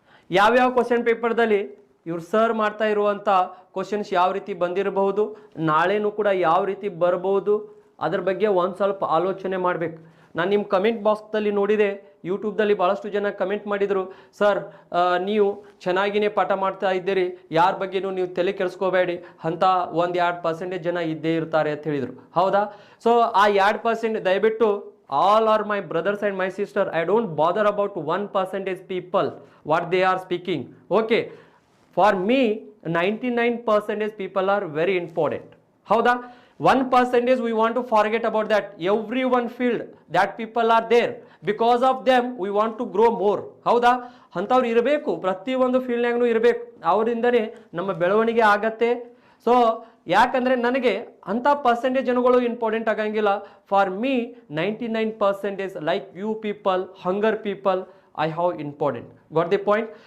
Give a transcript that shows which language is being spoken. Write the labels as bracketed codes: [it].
[kn] ಯಾವ್ಯಾವ ಕ್ವಶನ್ ಪೇಪರ್ದಲ್ಲಿ ಇವ್ರು ಸರ್ ಮಾಡ್ತಾ ಇರುವಂಥ ಕ್ವಶನ್ಸ್ ಯಾವ ರೀತಿ ಬಂದಿರಬಹುದು, ನಾಳೆನೂ ಕೂಡ ಯಾವ ರೀತಿ ಬರಬಹುದು, ಅದ್ರ ಬಗ್ಗೆ ಒಂದು ಸ್ವಲ್ಪ ಆಲೋಚನೆ ಮಾಡಬೇಕು. ನಾನು ನಿಮ್ಮ ಕಮೆಂಟ್ ಬಾಕ್ಸ್ದಲ್ಲಿ ನೋಡಿದೆ, ಯೂಟ್ಯೂಬ್ದಲ್ಲಿ ಭಾಳಷ್ಟು ಜನ ಕಮೆಂಟ್ ಮಾಡಿದರು, ಸರ್ ನೀವು ಚೆನ್ನಾಗಿಯೇ ಪಾಠ ಮಾಡ್ತಾ ಇದ್ದೀರಿ, ಯಾರ ಬಗ್ಗೆನೂ ನೀವು ತಲೆ ಕೆಡಿಸ್ಕೋಬೇಡಿ, ಅಂತ 1-2% ಜನ ಇದ್ದೇ ಇರ್ತಾರೆ ಅಂತ ಹೇಳಿದರು. ಹೌದಾ? ಸೊ ಆ 2% ದಯವಿಟ್ಟು [en] all are my brothers and my sister. I don't bother about 1% people what they are speaking. Okay, for me 99% people are very important. [kn] Howda? [en] 1% we want to forget about that. Everyone field that people are there, because of them we want to grow more. [kn] ಹೌದಾ? ಅಂಥವ್ರು ಇರಬೇಕು, ಪ್ರತಿಯೊಂದು ಫೀಲ್ಡ್ನಾಗೂ ಇರಬೇಕು. ಅವರಿಂದನೇ ನಮ್ಮ ಬೆಳವಣಿಗೆ ಆಗತ್ತೆ. So ಯಾಕಂದರೆ ನನಗೆ ಅಂಥ ಪರ್ಸೆಂಟೇಜ್ ಜನಗಳು ಇಂಪಾರ್ಟೆಂಟ್ ಆಗಂಗಿಲ್ಲ. [en] For me 99% like you people, hunger people, I have important. Got the point?